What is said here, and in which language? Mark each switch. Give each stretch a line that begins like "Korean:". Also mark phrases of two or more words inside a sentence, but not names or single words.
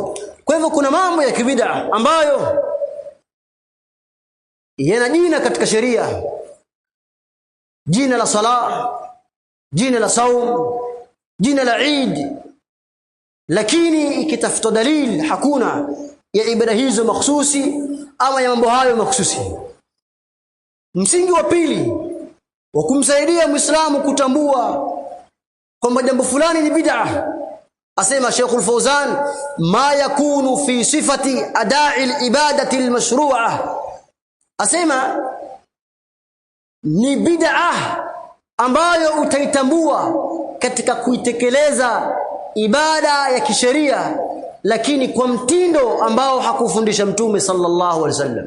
Swahili: Kwa hivyo kuna mambo ya kibid'a ambayo yana jina katika sheria, jina la sala, jina la saum, jina la Eid, lakini ikitafuta dalili hakuna ya ibada hizo makhsusi ama ya mambo hayo makhsusi. Msingi wa pili wa kumsaidia Muislamu kutambua kwamba jambo fulani ni bid'a, asema Sheikh al-Fawzan,
Arabic: ما يكون في صفة أداء العبادة المشروعة,
Swahili: asema ni bid'a ambayo utaitambua katika kuitekeleza ibada ya kisheria, lakini kwa mtindo ambao hakufundisha mtume
Arabic: صلى الله عليه وسلم.